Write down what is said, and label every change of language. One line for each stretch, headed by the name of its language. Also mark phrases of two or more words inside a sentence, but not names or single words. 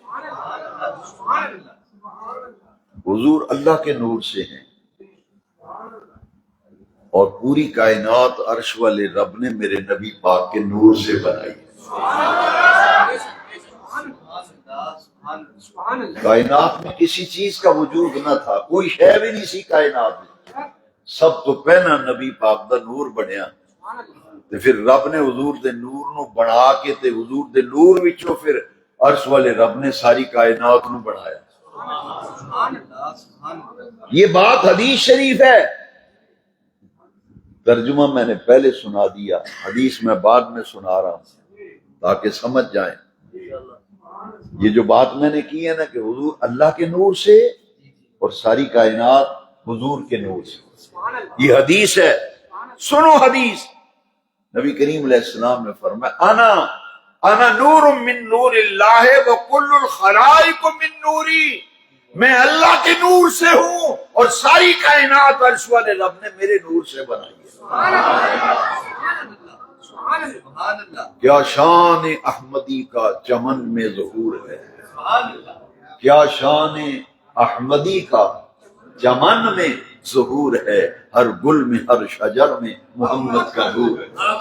Urdu: حضور اللہ کے نور سے ہیں، اور پوری کائنات عرش والے رب نے میرے نبی پاک کے نور سے بنائی۔ کائنات میں کسی چیز کا وجود نہ تھا،
Punjabi: کوئی شے بھی نہیں سی کائنات میں، سب تو پہلا نبی پاک دا نور بنیا، تے پھر رب نے حضور دے نور نو بنا کے تے حضور دے نور وچوں پھر عرش والے رب نے ساری کائنات نو بنایا۔
Urdu: یہ بات حدیث شریف ہے، ترجمہ میں نے پہلے سنا دیا، حدیث میں بعد میں سنا رہا ہوں تاکہ سمجھ جائیں۔ یہ جو بات میں نے کی ہے نا کہ حضور اللہ کے نور سے اور ساری کائنات حضور کے نور سے، یہ حدیث ہے، سنو حدیث۔ نبی کریم علیہ السلام نے فرمایا
Arabic: انا نور من نور اللہ وکل الخلائق من نوری،
Urdu: میں اللہ کے نور سے ہوں اور ساری کائنات عرش والے رب نے میرے نور سے بنائی ہے۔ کیا شان احمدی کا چمن میں ظہور ہے، کیا شان احمدی کا چمن میں ظہور ہے، ہر گل میں ہر شجر میں محمد کا نور ہے۔